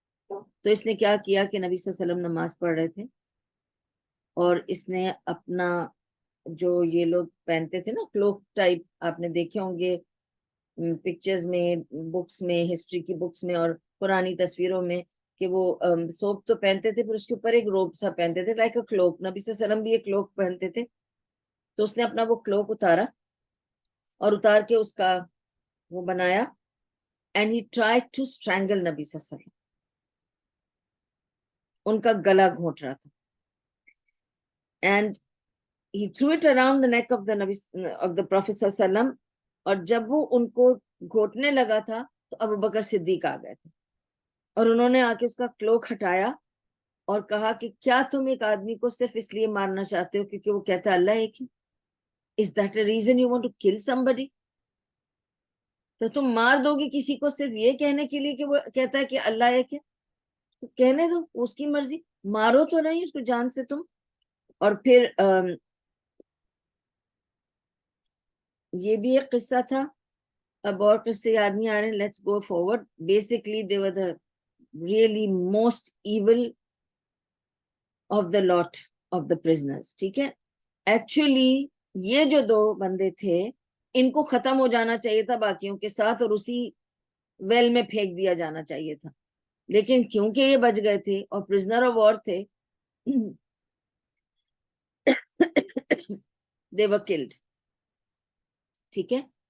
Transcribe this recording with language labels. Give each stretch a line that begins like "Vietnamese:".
Urdu: تو اس نے کیا کیا کہ نبی صلی اللہ علیہ وسلم نماز پڑھ رہے تھے اور اس نے اپنا جو یہ لوگ پہنتے تھے نا کلوک ٹائپ، آپ نے دیکھے ہوں گے پکچرز میں، بکس میں، ہسٹری کی بکس میں اور پرانی تصویروں میں، کہ وہ سوپ تو پہنتے تھے پھر اس کے اوپر ایک روب سا پہنتے تھے
English: Like a cloak.
Urdu: نبی صلی اللہ علیہ وسلم بھی ایک کلوک پہنتے تھے. تو اس نے اپنا وہ کلوک اتارا اور اتار کے اس کا وہ بنایا
English: and he tried to strangle
Urdu: نبی صلی اللہ علیہ وسلم. ان کا گلا گھونٹ رہا تھا
English: and he threw it around the neck of the Nabi of the Prophet صلی اللہ علیہ وسلم.
Urdu: اور جب وہ ان کو گھونٹنے لگا تھا تو ابو بکر صدیق آ گئے تھے اور انہوں نے آ کے اس کا کلوک ہٹایا اور کہا کہ کیا تم ایک آدمی کو صرف اس لیے مارنا چاہتے ہو کیونکہ وہ کہتا ہے اللہ ایک ہے؟
English: Is that a reason you want to kill somebody؟
Urdu: تو تم مار دو گی کسی کو صرف یہ کہنے کے لیے کہ وہ کہتا ہے کہ اللہ ایک ہے؟ کہنے دو، اس کی مرضی، مارو تو نہیں اس کو جان سے تم. اور پھر یہ بھی ایک قصہ تھا. اب اور قصے یاد نہیں آ رہے،
English: Let's go forward. Basically they were the really most evil of the lot of the prisoners.
Urdu: ٹھیک ہے، ایکچولی یہ جو دو بندے تھے ان کو ختم ہو جانا چاہیے تھا باقیوں کے ساتھ اور اسی ویل میں پھینک دیا جانا چاہیے تھا، لیکن کیونکہ یہ بچ گئے تھے اور پرزنر آف وار تھے
English: they were killed.
Urdu: ٹھیک ہے،